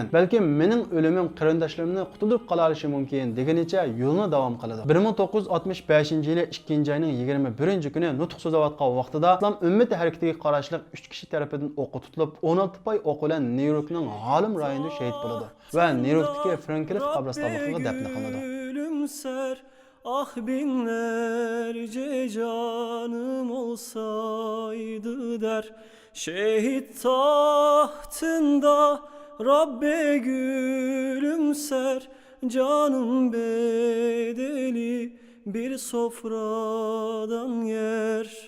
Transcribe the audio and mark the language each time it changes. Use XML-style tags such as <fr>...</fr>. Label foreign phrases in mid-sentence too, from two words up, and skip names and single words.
<uz>Balki mening o'limim qarindoshlarimni qutulib qolishi mumkin deganicha yo'lni davom qiladi. 1965-yili 2-oyning 21-kuni nutq so'zlayotgan vaqtida islom ummati harakatiga qarashli 3 kishi tomonidan o'qqa tutilib, 16 pay o'q bilan Nyu-Yorkning Harlem rayonida shahid bo'ladi va Nyu-Yorkdagi Franklin qabristonligiga dafn qilinadi.</uz> <tr>gülümser. Ah binlerce canım olsaydı der. Şehit tahtında Rabbe gülümser. Canın bedeli bir sofradan yer.</tr>